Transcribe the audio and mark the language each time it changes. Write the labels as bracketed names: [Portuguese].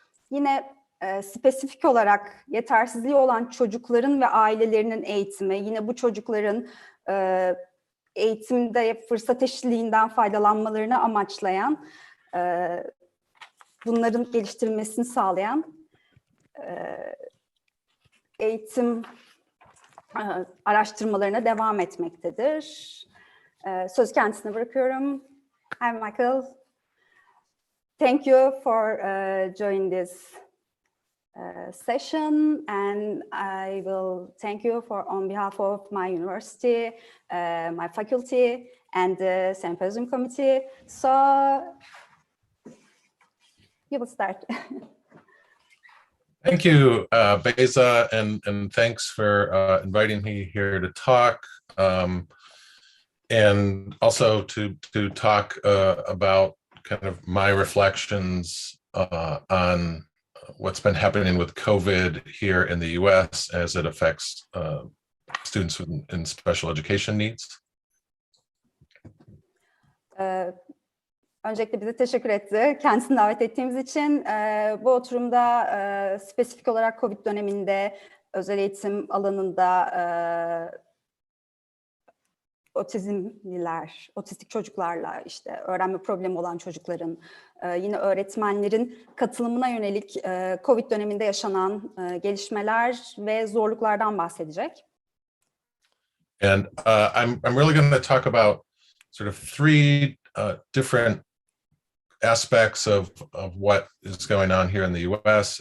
[Turkish] Yine spesifik olarak yetersizliği olan çocukların ve ailelerinin eğitimi, yine bu çocukların eğitimde fırsat eşitliğinden faydalanmalarını amaçlayan, bunların geliştirilmesini sağlayan eğitim araştırmalarına devam etmektedir. Söz kendisine bırakıyorum. [English] Hi Michael. Thank you for joining this session, and I will thank you on behalf of my university, my faculty, and the Symposium Committee. So you will start. Thank you, Beyza, and thanks for inviting me here to talk, and also to talk about kind of my reflections on what's been happening with COVID here in the U.S. as it affects students in special education needs. [Turkish] Öncelikle bize teşekkür etti. Kendisini davet ettiğimiz için. Bu oturumda spesifik olarak COVID döneminde özel eğitim alanında otizmliler, otistik çocuklarla, işte öğrenme problemi olan çocukların, yine öğretmenlerin katılımına yönelik COVID döneminde yaşanan gelişmeler ve zorluklardan bahsedecek. [English] And I'm really going to talk about sort of three different aspects of what is going on here in the U.S.